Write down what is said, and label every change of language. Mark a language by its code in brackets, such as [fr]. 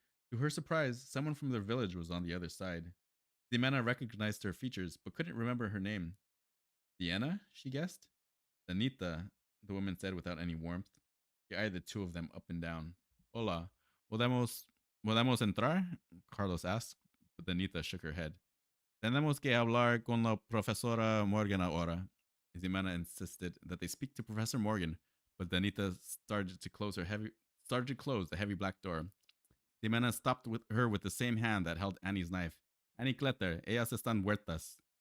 [en] To her surprise, someone from their village was on the other side. Ximena recognized her features, but couldn't remember her name. Sienna, she guessed. Anita, the woman said without any warmth. She eyed the two of them up and down. [es] Hola, ¿podemos entrar? [en] Carlos asked, but Anita shook her head. [es] Tenemos que hablar con la profesora Morgan ahora. [en] Ximena insisted that they speak to Professor Morgan, but Danita started to close the heavy black door. Ximena stopped her with the same hand that held Annie's knife. [es] Annie Kletter, ellas están muertas.